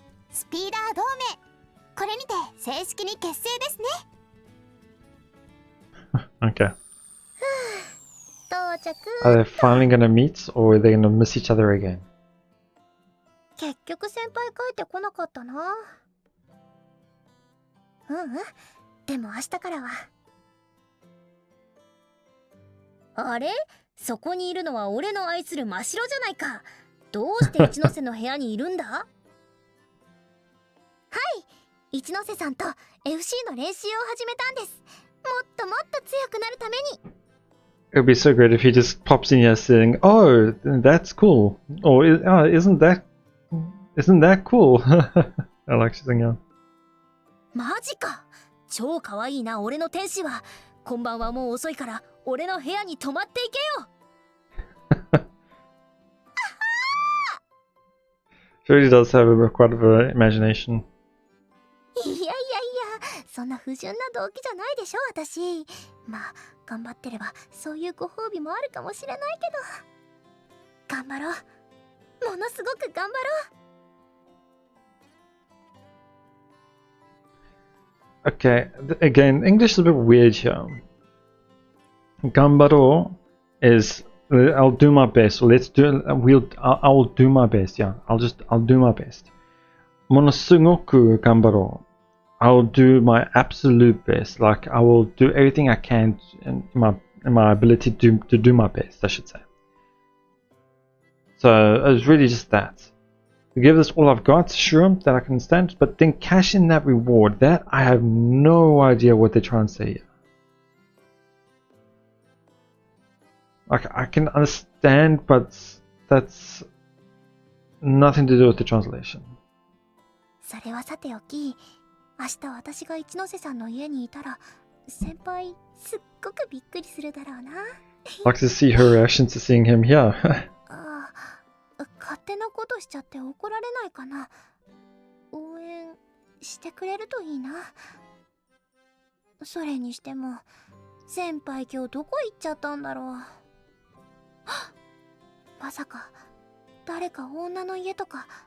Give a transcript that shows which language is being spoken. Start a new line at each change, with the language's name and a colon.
Japanese: スピーダー同盟、これにて正式に結成ですね。
English: Okay.
Japanese: 到着。
English: Are they finally gonna meet, or are they gonna miss each other again?
Japanese: 結局先輩帰ってこなかったな。でも明日からは。あれ？そこにいるのは俺の愛する真白じゃないか。どうして一ノ瀬の部屋にいるんだ？はい、一ノ瀬さんと FC の練習を始めたんです。もっともっと強くなるために。
English: It would be so great if he just pops in here saying, "Oh, that's cool," or "Isn't that cool?" I like saying that.
Japanese: マジか。超可愛いな俺の天使は。こんばんはもう遅いから俺の部屋に泊まっていけよ。
English: She really does have quite of an imagination.
Japanese: いやいやいや、そんな不純な動機じゃないでしょ私。まあ頑張ってればそういうご褒美もあるかもしれないけど、頑張ろう。ものすごく頑張ろう。
English: Okay, again, English is a bit weird here. Gambaro is I'll do my best. Let's do. I'll do my best. Yeah, I'll do my best.
Japanese: Monosugoku gambaro.
English: I'll do my absolute best. Like I will do everything I can in my ability to do my best, I should say. So it was really just that. To give this all I've got, sure, that I can stand, but then cash in that reward. That I have no idea what they're trying to say here. Like I can understand, but that's nothing to do with the translation.
Japanese: それはさておき、明日私が一ノ瀬さんの家にいたら、先輩すっごくびっくりするだろうな。
English: Like to see her reaction to seeing him here.
Japanese: ああ、勝手なことしちゃって怒られないかな。応援してくれるといいな。それにしても、先輩今日どこ行っちゃったんだろう。まさか誰か女の家とか。